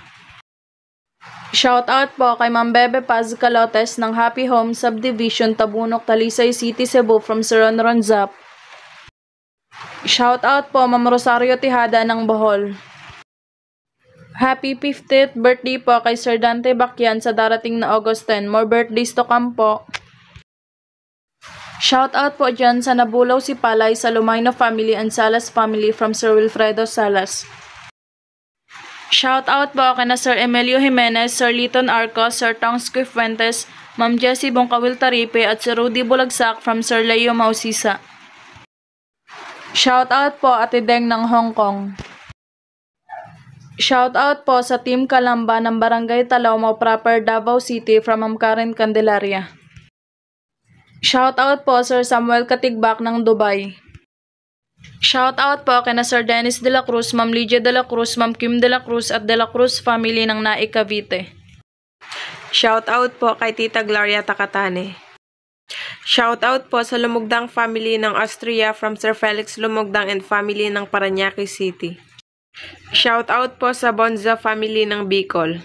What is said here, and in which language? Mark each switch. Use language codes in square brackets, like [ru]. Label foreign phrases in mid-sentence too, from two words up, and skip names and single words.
[tl] Shoutout po kay Ma'am Bebe Paz Calotes ng Happy Home Subdivision, Tabunok, Talisay City, Cebu from Sir Ron Ronzap. Shoutout po Ma'am Rosario Tihada ng Bohol. [en] Happy 50th birthday [tl] po kay Sir Dante Bacyan sa darating na August 10. [en] More birthdays to come po. [tl] Shoutout po dyan sa Nabulaw si Palay sa Lumayno family and Salas family from Sir Wilfredo Salas. Shoutout po kay na Sir Emilio Jimenez, Sir Liton Arcos, Sir Tongsky Fuentes, Ma'am Jessie Bongkawil Taripe at Sir Rudy Bulagsak from Sir Leo Mausisa. Shoutout po Ate Deng ng Hong Kong. Shoutout po sa Team Kalamba ng Barangay Talawmaw Proper, Davao City from Ma'am Karen Candelaria. Shoutout po Sir Samuel Katigbak ng Dubai. Shoutout po kay na Sir Dennis de la Cruz, Ma'am Lydia de la Cruz, Ma'am Kim de la Cruz at de la Cruz family ng Naik, Cavite. Shoutout po kay Tita Gloria Takatane. Shoutout po sa Lumugdang family ng Austria from Sir Felix Lumugdang [en] and family [tl] ng Parañaque City. Shoutout po sa Bonza family ng Bicol.